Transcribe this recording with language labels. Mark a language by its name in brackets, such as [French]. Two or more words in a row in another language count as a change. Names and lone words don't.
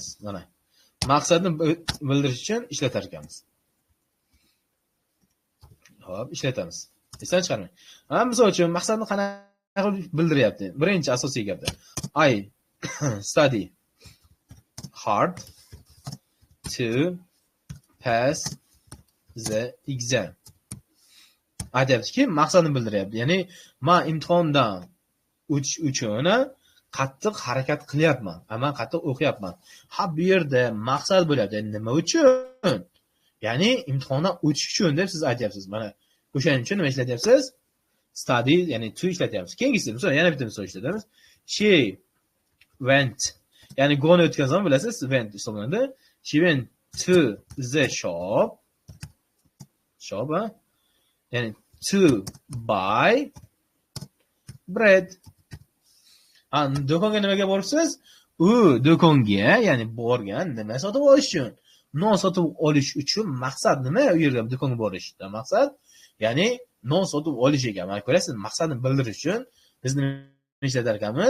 [Uzbek] Mana maqsadni bildirish uchun ishlatar ekanmiz. Xo'p, ishlatamiz. Esdan chiqarmang. Mana misol uchun maqsadni qanaqa bildiryapti? Birinchi asosiy gapda. [English] I study hard to pass the exam. [Uzbek] Aytyaptiki, maqsadni bildiryapti. Ya'ni men imtihondan o'tish uchun qattiq harakat qilyapman. Men qattiq o'qiyapman. Ha, bu yerda maqsad bo'lyapti. Nima uchun? Ya'ni imtihondan o'tish uchun deb siz aytyapsiz. Mana o'shaning uchun nima ishlatyapsiz? Study, ya'ni to ishlatyapsiz. Keyingisi, misol yana bitta misol ishlatamiz. [English] She went, [Uzbek] ya'ni go'ni o'tgan zaman bilasiz, went hisoblanadi. [English] She went to the shop. Shop, [Uzbek] ya'ni [English] to buy bread. [Uzbek] Do'konga nimaga boribsiz? U do'konga, ya'ni borgan nima sotib olish uchun? Non sotib olish uchun maqsad nima? U yerga do'konga borishda maqsad, ya'ni non sotib olish ekan. Mana ko'rasiz, maqsadni bildirish uchun biz nima ishlatar ekanmiz?